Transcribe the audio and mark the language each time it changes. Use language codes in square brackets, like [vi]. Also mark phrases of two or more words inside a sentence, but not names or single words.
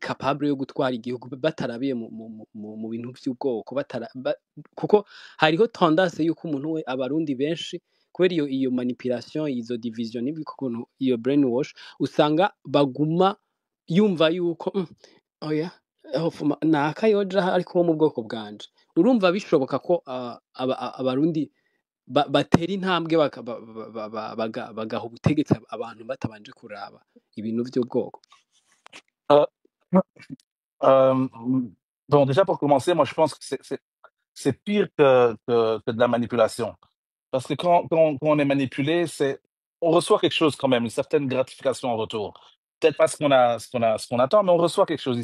[rn] capable yo gutwara igihugu batarabiye mu bintu vy'ubwoko kuko hariho tendance yuko umuntu we abarundi benshi kubera iyo manipulation izo division n'ibikono iyo brainwash usanga baguma yumva yuko oya nakayoja ariko wo mu bwoko bwanje urumva bishoboka ko abarundi batera intambwe bagaha ubutegetsi abantu batabanje kuraba ibintu vy'ubwoko [fr] Euh, euh, bon, déjà pour commencer, moi je pense que c'est pire que de la manipulation. Parce que quand on est manipulé, on reçoit quelque chose quand même, une certaine gratification en retour. Peut-être pas ce qu'on attend, mais on reçoit quelque chose.